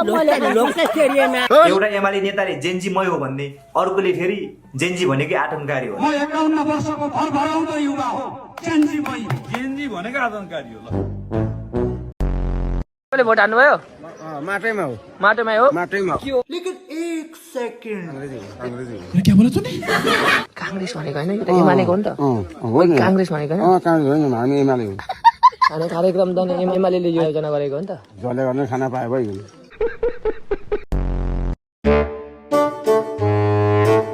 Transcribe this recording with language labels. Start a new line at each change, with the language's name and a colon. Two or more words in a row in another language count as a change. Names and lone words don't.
Nepali: एउटा एमाले नेताले जेन्जी मै हो भन्ने, अर्कोले फेरि जेन्जी भनेकै आतंककारी हो। म 51 वर्षको भरभराउँदो युवा हो। जेन्जी मै। जेन्जी भनेको आतंककारी हो। ल मैले भोट हान्नु भयो? माटैमा हो। माटोमै हो? माटैमा।
Hindi: लेकिन 1 सेकेन्ड क्या बोला तूने?
Nepali: कांग्रेस भनेको हैन, यो त एमालेको हो नि त। कांग्रेस भनेको हैन। काङ्ग्रेस होइन, हामी एमाले हो। अनि कार्यक्रम त एमालेले योजना गरेको हो नि त। जसले गर्ने खाना पाए भइगयो।